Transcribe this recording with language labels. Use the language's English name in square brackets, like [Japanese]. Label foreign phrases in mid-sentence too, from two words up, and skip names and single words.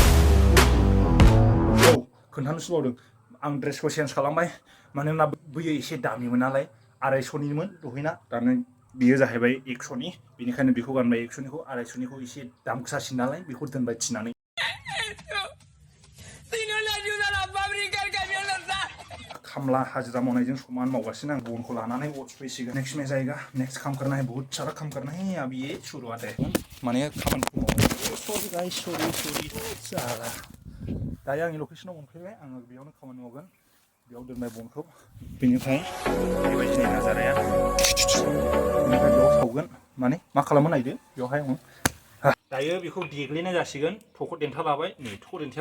[Bodo] औ खोन्थानोसो बावदों आं ड्रेसखौ चेन्ज खालामबाय मानोना बैयो एसे दामिमोन नालाय 250निमोन दहैना दानो बियो जाहैबाय 100नि बेनिखायनो बेखौ गानबाय 100निखौ 250निखौ एसे दाम गोसासिन नालाय बेखौ दोनबाय थिनानै खामला हाजिरा मावनायजों समान मावगासिनो आं बनखौ लानानै अर सुफैसिगोन [Hindi] नेक्स्ट में जाएगा नेक्स्ट काम करना है बहुत सारा काम करना है अब ये शुरुआत है [Bodo] माने खामानिखौ मावनो [English] sorry guys [Bodo] सरि साला दायो आंनि लकेसनाव मोनफैबाय आङो बेयावनो खामानि मावगोन बेयाव दोनबाय बनखौ बेनिफ्राय बेबायदिनो नाजाराया बेनिफ्राय बेयाव सावगोन माने मा खालामो नायदो बेयावहाय आं दायो बेखौ देग्लिनाय जासिगोन थख' देन्था लाबाय नै थख' देन्थायाबो